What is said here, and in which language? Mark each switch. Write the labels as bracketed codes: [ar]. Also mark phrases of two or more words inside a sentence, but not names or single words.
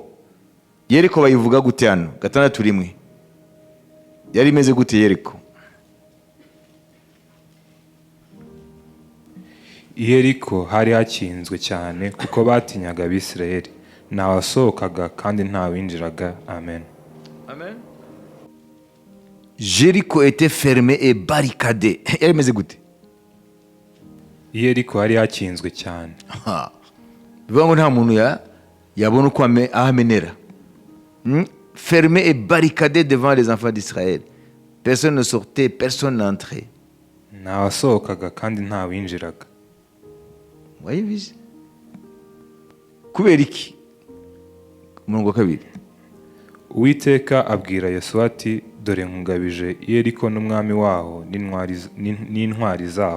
[rw] Yeriko bayivuga gute hano? 6:1. Yari imeze gute Yeriko? Yeriko hari hakinzwe cyane kuko batinyaga Abisirayeli, ntawasohokaga kandi ntawinjiraga. Amen. Amen. [fr] Jéricho était fermé et barricadé. [rw] Yari imeze gute? Yeriko hari hakinzwe cyane. Bivuga ngo nta muntu yabona uko ahamenera. [fr] Fermé et barricadé devant les enfants d'Israël. Personne ne sortait, personne n'entrait. [rw] Ntawasohokaga kandi ntawinjiraga. Wayibize? Kubera iki? Umurongo wa 2. Uwiteka abwira Yosuwa ati, dore nkugabije Yeriko n'umwami waho n'intwari zaho.